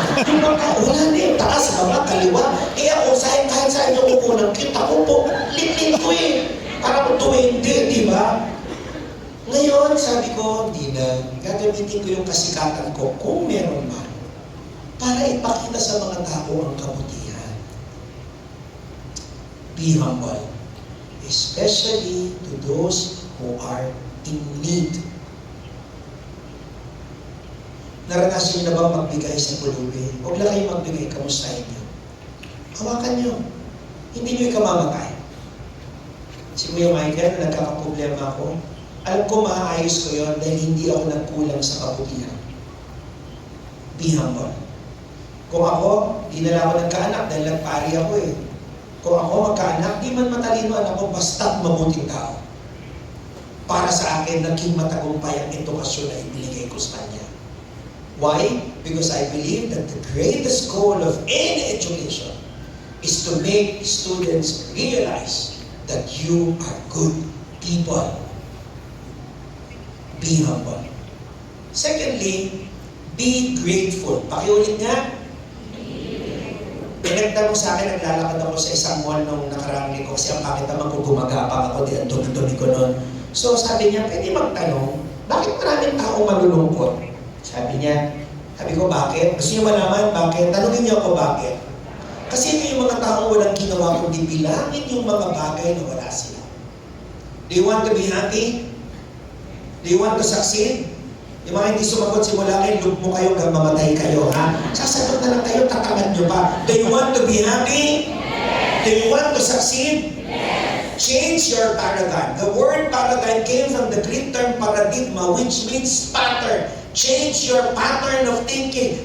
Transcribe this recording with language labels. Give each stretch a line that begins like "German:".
Filipino: Yung mga, wala na yung taas, baba, kaliwa. Kaya ako, kahit saan yung kukunan, kita ko po, litlin ko eh. Parang 20, di ba? Ngayon, sabi ko, hindi na. Gagamitin ko yung kasikatan ko, kung meron man, para ipakita sa mga tao ang kabutihan.
English: Be humble. Especially to those who are in need.
Filipino: Naranasan niyo na bang magbigay sa pulubi? Huwag lang kayong magbigay, kamustahin niyo. Hawakan niyo. Hindi niyo ikamamatay. Si Kuya Michael, nagkakaproblema ako. Alam ko maaayos ko yun dahil hindi ako nagkulang sa kabutihan.
English: Be humble.
Filipino: Kung ako, di na lang ako nagkaanak dahil nagpari ako eh. Kung ako magkaanak, di man matalino anak ko, basta't mabuting tao. Para sa akin, naging matagumpay ang edukasyon na ibinigay ko sa kanya.
English: Why? Because I believe that the greatest goal of any education is to make students realize that you are good people. Be humble. Secondly, be grateful.
Filipino: Pakiulit nga. Pinagtanong sa akin, naglalakad ako sa isang mall nung nakarang ko kasi ang pangit naman kung gumagapang ako, di ang dumi-dumi ko nun. So sabi niya, pwede magtanong, bakit maraming tao malulungkot? Sabi niya, sabi ko, bakit? Gusto niyo malaman bakit? Tanungin niyo ako bakit. Kasi ito yung mga tao walang ginawa kundi bilangin yung mga bagay na wala sila.
English: Do you want to be happy? Do you want to succeed?
Filipino: Yung mga hindi sumagot simula kayo, look mo kayo hanggang mamatay kayo, ha? Sasagot na lang kayo, tatangan nyo pa.
English: Do you want to be happy? Yes. Do you want to succeed? Yes. Change your paradigm. The word paradigm came from the Greek term paradigma, which means pattern. Change your pattern of thinking.